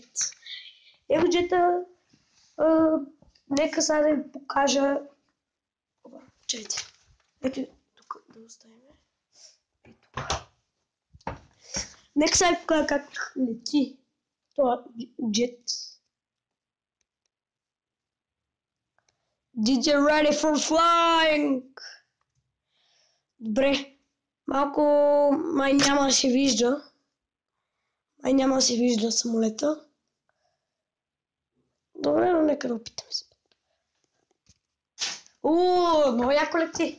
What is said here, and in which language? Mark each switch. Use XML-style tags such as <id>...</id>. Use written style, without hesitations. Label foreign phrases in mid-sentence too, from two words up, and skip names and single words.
<bg>Джета, нека сега да ви покажа. Чайте. Ето тук да оставим. И тук. Нека сега ви покажа как лети това джет.</bg> <en>Did you ready for flying?</en> <bg>Добре. Малко май няма да се вижда. Самолета. Добре, но нека да опитаме се. Много яко лети.</bg>